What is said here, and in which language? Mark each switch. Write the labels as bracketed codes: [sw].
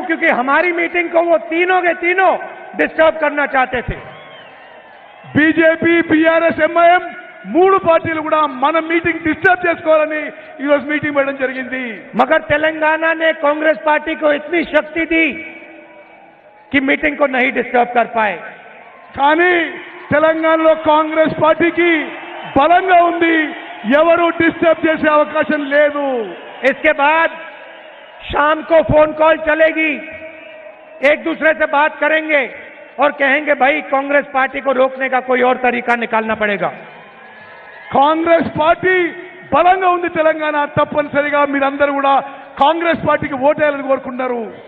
[hi] क्योंकि हमारी मीटिंग को वो तीनों के तीनों डिस्टर्ब करना चाहते थे. बीजेपी, बीआरएस, एमआईएम [te] మూడు పార్టీలు కూడా మన మీటింగ్ డిస్టర్బ్ చేసుకోవాలని ఈరోజు మీటింగ్ పెట్టడం జరిగింది. [hi] मगर तेलंगाना ने कांग्रेस पार्टी को इतनी शक्ति दी कि मीटिंग को नहीं डिस्टर्ब कर पाए. [te] కానీ తెలంగాణలో కాంగ్రెస్ పార్టీకి బలంగా ఉంది, ఎవరు డిస్టర్బ్ చేసే అవకాశం లేదు. [hi] इसके बाद शाम को फोन कॉल चलेगी, एक दूसरे से बात करेंगे और कहेंगे भाई कांग्रेस पार्टी को रोकने का कोई और तरीका निकालना पड़ेगा. [te] కాంగ్రెస్ పార్టీ బలంగా ఉంది తెలంగాణ, తప్పనిసరిగా మీరందరూ కూడా కాంగ్రెస్ పార్టీకి ఓటేయాలని కోరుకుంటున్నారు.